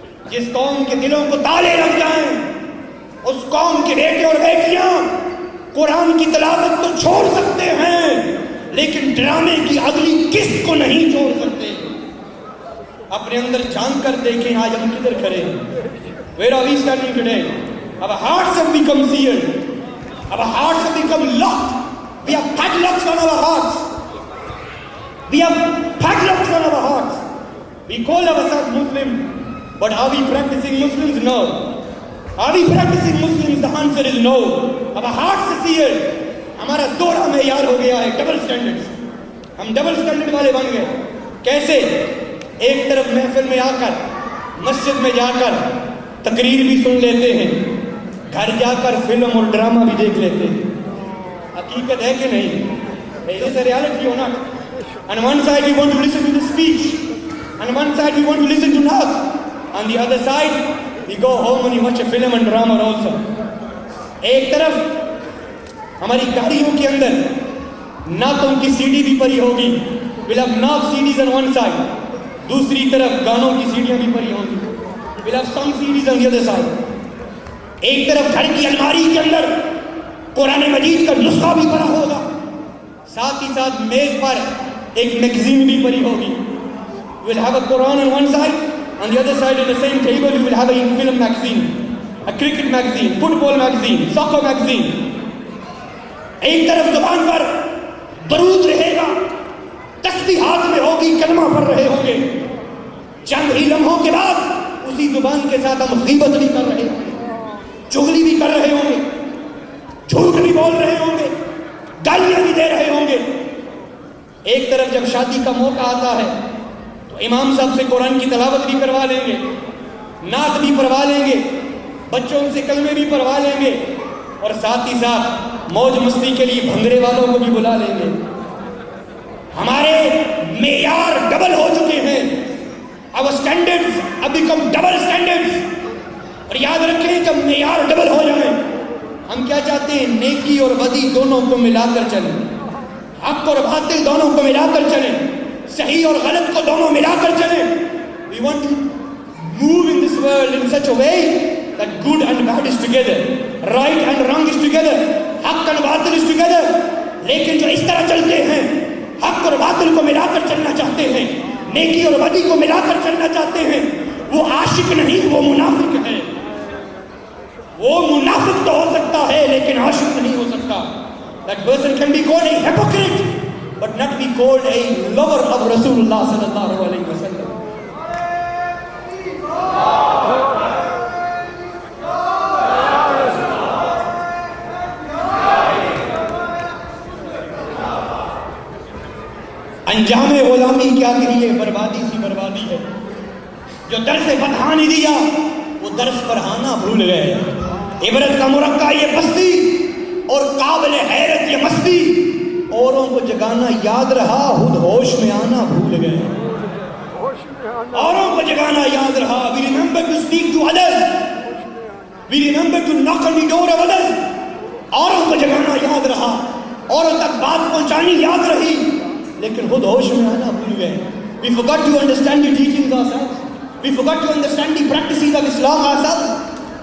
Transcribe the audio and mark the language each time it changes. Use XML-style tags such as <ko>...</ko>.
<ur>جس قوم کے دلوں کو تالے لگ جائیں اس قوم کے بیٹے اور بیٹیاں قرآن کی تلاوت تو چھوڑ سکتے ہیں لیکن ڈرامے کی اگلی قسط کو نہیں چھوڑ سکتے. اپنے اندر جھانک کر دیکھیں آج ہم کدھر کھڑے ہیں.</ur> <en>Where are we standing today? Our hearts have become sealed. Our hearts have become locked. We have padlocks on our hearts. We have padlocks on our hearts. We call ourselves Muslim, but are we practicing Muslims? No. Are we practicing Muslims? The answer is no. Our hearts are sealed.</en> <ur>ہمارا دورہ معیار ہو گیا ہے double standard. ہم double standard والے بن گئے. کیسے؟ ایک طرف محفل میں آ کر، مسجد میں جا کر تقریر بھی سن لیتے ہیں، گھر جا کر فلم اور ڈرامہ بھی دیکھ لیتے ہیں. حقیقت ہے کہ نہیں؟</ur> <en>Is this a reality or not? On one side we want to listen to the speech, on one side we want to listen to Naat, on the other side we go home and we watch a film and drama also.</en> <ur>ایک طرف ہماری گاڑیوں کے اندر نعتوں کی C D بھی پڑی ہوگی,</ur> <en>we'll have Naat CDs on one side,</en> <ur>دوسری طرف گانوں کی سیڑیاں بھی پڑی ہوں گی,</ur> <en>we'll have some CDs on the other side.</en> <ur>ایک طرف گھر کی الماری کے اندر قرآن مجید کا نسخہ بھی پڑا ہوگا, ساتھ ہی ساتھ میز پر ایک میگزین بھی پڑی ہوگی.</ur> <en>we'll have a Quran on one side, on the other side on the same table we will have a film magazine, a cricket magazine, football magazine, soccer magazine.</en> <ur>ایک طرف زبان پر درود رہے گا, تسبیح ہاتھ میں ہوگی, کلمہ پڑھ رہے ہوں گے, چند ہی لمحوں کے بعد اسی زبان کے ساتھ ہم غیبت بھی کر رہے ہوں گے, چغلی بھی کر رہے ہوں گے, جھوٹ بھی بول رہے ہوں گے, گالیاں بھی دے رہے ہوں گے. ایک طرف جب شادی کا موقع آتا ہے تو امام صاحب سے قرآن کی تلاوت بھی کروا لیں گے, نعت بھی پڑھوا لیں گے, بچوں سے کلمے بھی پڑھوا لیں گے, اور ساتھ ہی ساتھ موج مستی کے لیے بھنگڑے والوں کو بھی بلا لیں گے. ہمارے معیار ڈبل ہو چکے ہیں,</ur> <en>our standards have become double standards.</en> <ur>اور یاد رکھیں جب معیار ڈبل ہو جائیں, ہم کیا چاہتے ہیں, نیکی اور بدی دونوں کو ملا کر چلیں, حق اور باطل دونوں کو ملا کر چلیں, صحیح اور غلط کو دونوں ملا کر چلیں.</ur> <en>We want to move in this world in such a way that good and bad is together, right and wrong is together, حق and باطل is together.</en> <ur>لیکن جو اس طرح چلتے ہیں, حق اور باطل کو ملا کر چلنا چاہتے ہیں, نیکی اور بدی کو ملا کر چلنا چاہتے ہیں, وہ عاشق نہیں, وہ منافق ہے. وہ منافق تو ہو سکتا ہے لیکن عاشق نہیں ہو سکتا.</ur> <en>That person can be called a hypocrite but not be called a lover of Rasulullah sallallahu alaihi wasallam.</en> <ur>انجام غلامی کیا کہیے, بربادی سی بربادی ہے. جو درس پڑھا نہیں دیا وہ درس پڑھانا بھول گئے. عبرت کا مرقع یہ بستی اور قابل حیرت یہ مستی, اوروں کو جگانا یاد رہا, خود ہوش میں آنا بھول گئے. اوروں کو جگانا یاد رہا,</ur> <en>we remember to speak to others, we remember to knock on the door of others.</en> <ur>اوروں کو جگانا یاد رہا, اوروں تک بات پہنچانی یاد رہی, لیکن خود ہوش میں آنا بھول گئے.</ur> <en>We forgot to understand the teachings ourselves, we forgot to understand the practices of Islam ourselves.</en>